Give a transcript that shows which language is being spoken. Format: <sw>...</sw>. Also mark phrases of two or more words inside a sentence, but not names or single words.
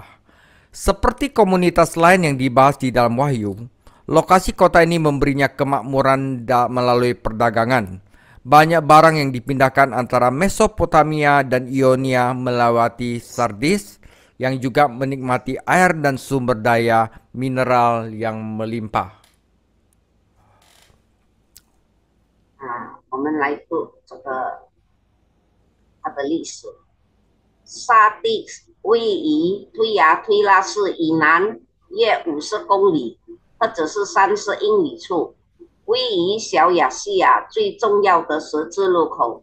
<id>Seperti komunitas lain yang dibahas di dalam Wahyu, lokasi kota ini memberinya kemakmuran melalui perdagangan. Banyak barang yang dipindahkan antara Mesopotamia dan Ionia melewati Sardis, yang juga menikmati air dan sumber daya mineral yang melimpah.</id> <zh>我们来读这个它的历史。沙地位于推雅推拉市以南约50公里，或者是30英里处，位于小亚细亚最重要的十字路口。</zh>